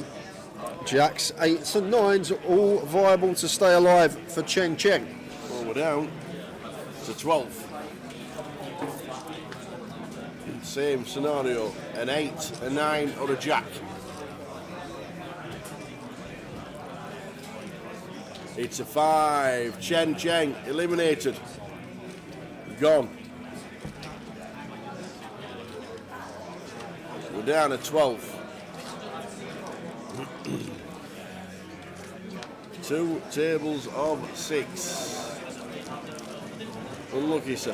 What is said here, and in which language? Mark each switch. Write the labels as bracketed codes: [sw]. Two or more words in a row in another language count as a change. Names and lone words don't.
[en] Jacks, 8s and 9s are all viable to stay alive for Cheng Cheng. Well, we're down to 12. Same scenario, an 8, a 9 or a jack. It's a 5. Chen Cheng eliminated. Gone. We're down to 12. 2 tables of 6. Unlucky, sir.